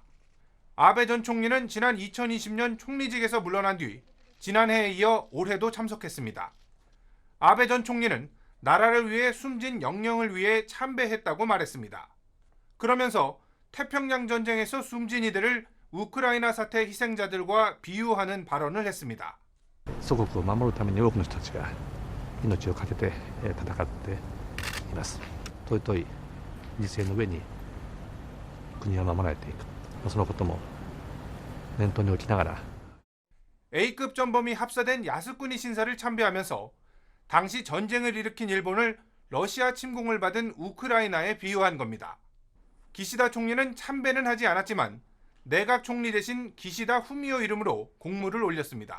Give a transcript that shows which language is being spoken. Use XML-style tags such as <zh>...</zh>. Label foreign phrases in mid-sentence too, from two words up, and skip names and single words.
<ko>아베 전 총리는 지난 2020년 총리직에서 물러난 뒤 지난해에 이어 올해도 참석했습니다. 아베 전 총리는 나라를 위해 숨진 영령을 위해 참배했다고 말했습니다. 그러면서 태평양 전쟁에서 숨진 이들을 우크라이나 사태 희생자들과 비유하는 발언을 했습니다.</ko> <ja>祖国を守るために多くの人たちが命を懸けて戦っています。尊い犠牲の上に国は守られていく。そのことも念頭に置きながら</ja> <ko>A급 전범이 합사된 야스쿠니 신사를 참배하면서 당시 전쟁을 일으킨 일본을 러시아 침공을 받은 우크라이나에 비유한 겁니다. 기시다 총리는 참배는 하지 않았지만 내각 총리 대신 기시다 후미오 이름으로 공물을 올렸습니다.</ko>